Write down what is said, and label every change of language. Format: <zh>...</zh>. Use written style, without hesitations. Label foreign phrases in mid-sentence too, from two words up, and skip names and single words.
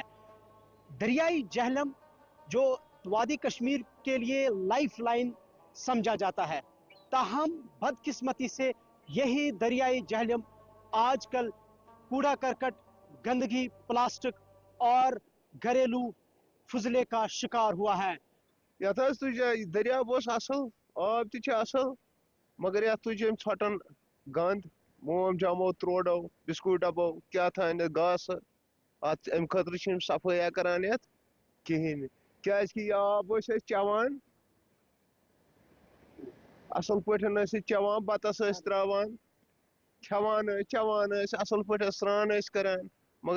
<ur>دریائے جہلم جو وادی کشمیر کے لیے لائف لائن سمجھا جاتا ہے، تاہم بدقسمتی سے یہی دریائے جہلم آج کل کوڑا کرکٹ، گندگی، پلاسٹک اور گھریلو فضلے کا شکار ہوا ہے۔</ur> <ks>یت دریا بس اصل آب تہ اصل مگر یت تج ژھٹن گند موم جامو تروڑو بسکوٹ ڈبو کیا تھان گاس ات ام خاطر صفائی کران یت کہین کیازکہ یہ آب چوان اصل پٲٹھۍ چوان بتس تراوان کھیوان چوان اصل پٲٹھۍ سران کران مگر</ks>